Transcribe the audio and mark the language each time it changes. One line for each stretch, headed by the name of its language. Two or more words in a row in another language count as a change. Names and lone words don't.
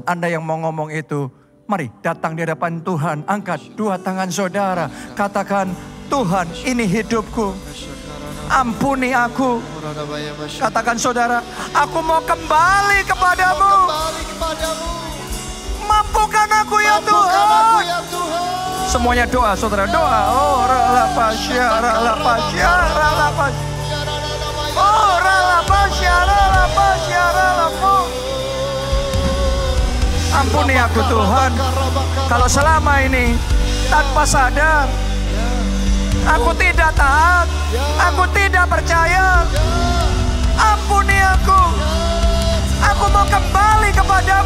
Indonesian: Anda yang mau ngomong itu, mari datang di hadapan Tuhan, angkat dua tangan saudara, katakan, Tuhan ini hidupku, ampuni aku. Katakan saudara, aku mau kembali kepadamu. Mampukan aku ya Tuhan. Semuanya doa saudara, doa. Oh ralapasya, ralapasya, ralapasya. Oh ralapasya, ralapasya, ralapasya. Ampuni aku Tuhan, kalau selama ini tanpa sadar aku tidak taat, aku tidak percaya. Ampuni aku mau kembali kepadamu.